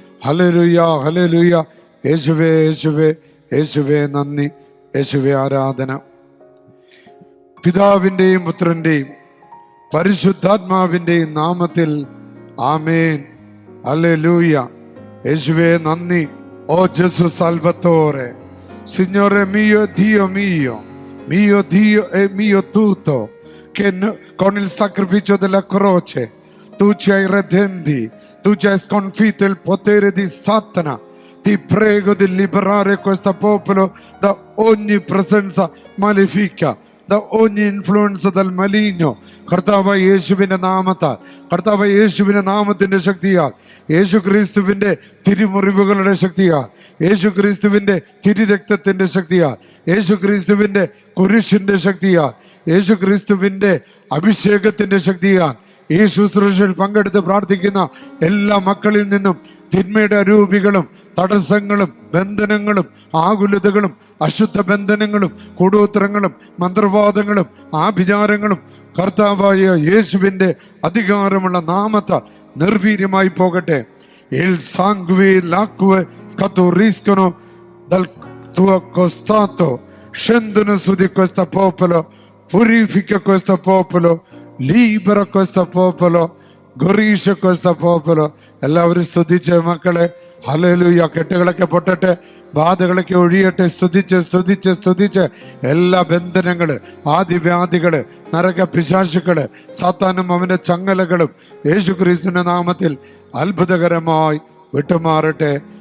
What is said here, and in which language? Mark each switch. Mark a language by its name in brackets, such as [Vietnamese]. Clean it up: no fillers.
[Malayalam] Hallelujah, hallelujah. യേശുവേ, യേശുവേ, യേശുവേ നന്ദി, യേശുവേ ആരാധന. പിതാവിൻ്റെയും പുത്രൻ്റെയും പരിശുദ്ധാത്മാവിൻ്റെയും നാമത്തിൽ ആമേൻ. ഹല്ലേലൂയ. യേശുവേ നന്ദി. [Italian] ഓ ജെസു സാൽവത്തോറെ, Signore mio, Dio mio, mio Dio e mio tutto, che con il sacrificio della croce tu ci hai redenti, tu ci hai sconfitto il potere di Satana. Ti prego di liberare questo popolo da ogni presenza malefica, da ogni influenza del maligno. [Malayalam] കർത്താവായ യേശുവിന്റെ നാമത്താൽ, കർത്താവായ യേശുവിന്റെ നാമത്തിന്റെ ശക്തിയാൽ, യേശു ക്രിസ്തുവിന്റെ തിരുമുറിവുകളുടെ ശക്തിയാൽ, യേശു ക്രിസ്തുവിന്റെ തിരുരക്തത്തിന്റെ ശക്തിയാൽ, യേശു ക്രിസ്തുവിന്റെ കുരിശിന്റെ ശക്തിയാൽ, യേശു ക്രിസ്തുവിന്റെ അഭിഷേകത്തിന്റെ ശക്തിയാൽ ഈ ശുശ്രൂഷയിൽ പങ്കെടുത്ത് പ്രാർത്ഥിക്കുന്ന എല്ലാ മക്കളിൽ നിന്നും തിന്മയുടെ അരൂപികളും തടസ്സങ്ങളും ബന്ധനങ്ങളും ആകുലതകളും അശുദ്ധ ബന്ധനങ്ങളും കൂടോത്രങ്ങളും മന്ത്രവാദങ്ങളും ആഭിചാരങ്ങളും കർത്താവായ യേശുവിന്റെ അധികാരമുള്ള നാമത്താൽ നിർവീര്യമായി പോകട്ടെ. [Italian] Il sangue l'acque scaturiscono dal tuo costato, scendono su di questo popolo, purifica questo popolo, libera questo popolo, guarisce questo popolo. [Malayalam] എല്ലാവരും സ്തുതിച്ച് മക്കളെ. ഹല്ലേലൂയ. കെട്ടുകളൊക്കെ പൊട്ടട്ടെ, ബാധകളൊക്കെ ഒഴിയട്ടെ. സ്തുതിച്ച് സ്തുതിച്ച് സ്തുതിച്ച് എല്ലാ ബന്ധനങ്ങള്, ആദിവ്യാധികള്, നരക പിശാചുക്കള്, സാത്താനും അവന്റെ ചങ്ങലകളും യേശു ക്രിസ്തുവിന്റെ നാമത്തിൽ അത്ഭുതകരമായി വിട്ടുമാറട്ടെ.